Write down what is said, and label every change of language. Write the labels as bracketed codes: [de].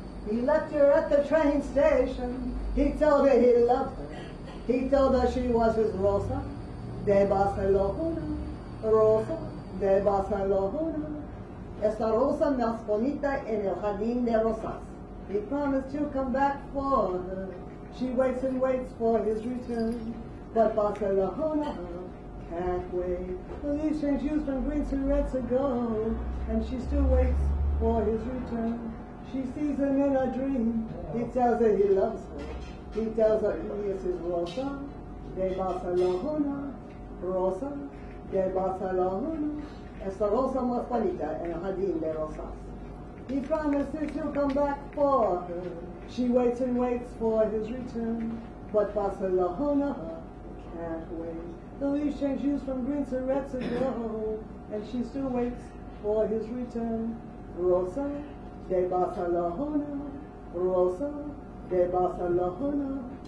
[en] He left her at the train station. He told her he loved her. He told her she was his Rosa de Barcelona. Rosa de Barcelona. [es] Esta rosa más bonita en el jardín de rosas. [en] He promised to come back for her. She waits and waits for his return. But Barcelona can't wait. The leaves change hues from greens to reds ago. And she still waits for his return. She sees him in a dream. He tells her he loves her. He tells her he is his Rosa de Barcelona. Rosa de Barcelona. [es] Esta rosa más bonita en el jardín de rosas. [en] He promises he'll come back for her. She waits and waits for his return. But Barcelona can't wait. The leaves change hues from greens to reds ago. And she still waits for his return. Rosa de Barcelona. Rosa de Barcelona.